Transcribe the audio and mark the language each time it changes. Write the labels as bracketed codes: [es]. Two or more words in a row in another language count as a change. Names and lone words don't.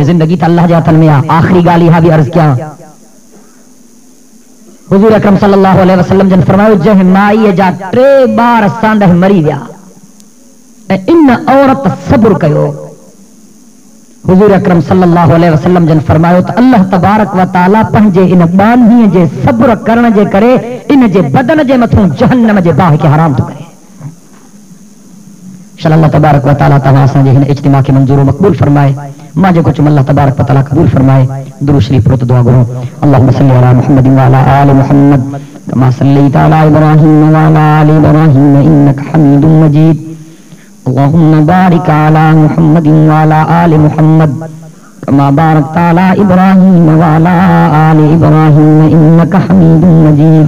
[sd] ज़िंदगी त अल्लाह जे हथनि में आहे। आख़िरी ॻाल्हि इहा बि अर्ज़ कयां, हुज़ूर अकरम [ar] صلى الله عليه وسلم [sd] जन फरमायो जंहिं माईअ जा 3 ॿार सांदह मरी विया ऐं इन औरत सब्र कयो, हुज़ूर अकरम [ar] صلى الله عليه وسلم [sd] जन फरमायो त [ar] الله تبارك وتعالى [sd] पंहिंजे इन बानीअ जे सब्र करण जे करे इन जे बदन जे मथां जहन्नम जे बाहि खे हराम थो करे। [ar] الله تبارك وتعالى [sd] तव्हां असांजे हिन इज्तिमा खे मंज़ूर मक़बूल फरमाए। मां जेको चुम [ar] الله تبارك وتعالى [sd] क़बूल फरमाए। दुरूद शरीफ पढ़ो, दुआ करो। [ar] اللهم صل على محمد وعلى آل محمد كما صليت على إبراهيم وعلى آل إبراهيم إنك حميد مجيد. اللهم بارك على محمد وعلى آل محمد كما باركت على إبراهيم وعلى آل إبراهيم إنك حميد مجيد.